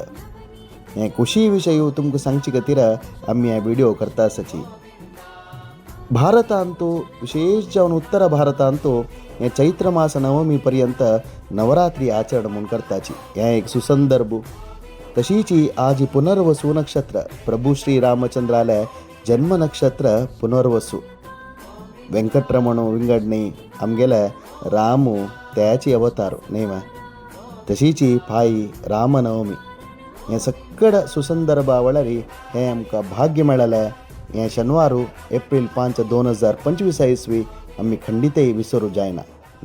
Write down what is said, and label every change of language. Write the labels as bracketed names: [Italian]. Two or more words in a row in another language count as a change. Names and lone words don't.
[Konkani] हे खुशी विशयी तुमकां सांगचे खातीर आमी हे व्हिडिओ करता आसाची. भारतांतू विशेष जावन उत्तर भारतांतू हे चैत्र मास नवमी पर्यंत नवरात्री आचरण म्हूण करताची. हें एक सुसंदर्भ. तशीची आज पुनर्वसू नक्षत्र प्रभू श्री रामचंद्राले जन्म नक्षत्र पुनर्वसू. वेंकटरमण विंगडणी आमगेले रामू त्याची अवतार न्ही. तशीची पायी रामनवमी हें सकड सुसंदर्भा वळारी हें आमकां भाग्य मेळलें. हें शनिवारू एप्रिल 5, 2025 इसवी आमी खंडितय विसरू जायना.